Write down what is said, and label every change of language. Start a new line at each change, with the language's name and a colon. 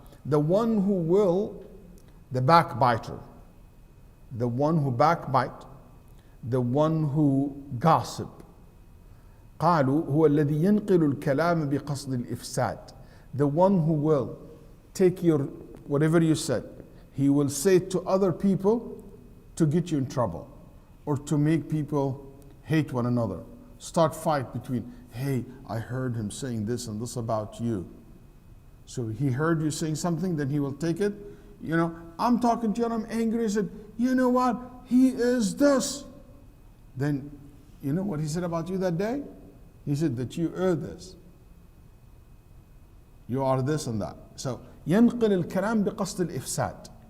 English: The one who will, the backbiter, the one who backbite, the one who gossip.
Arabic: قالوا هو الذي ينقل الكلام بقصد الإفساد.
English: The one who will take your whatever you said, he will say to other people to get you in trouble or to make people hate one another. Start fight between, hey, I heard him saying this and this about you. So he heard you saying something, then he will take it. I'm talking to you and I'm angry. He said, you know what? He is this. Then, you know what he said about you that day? He said that you are this. You are this and that.
Arabic: So, ينقل الكلام بقصد الإفساد.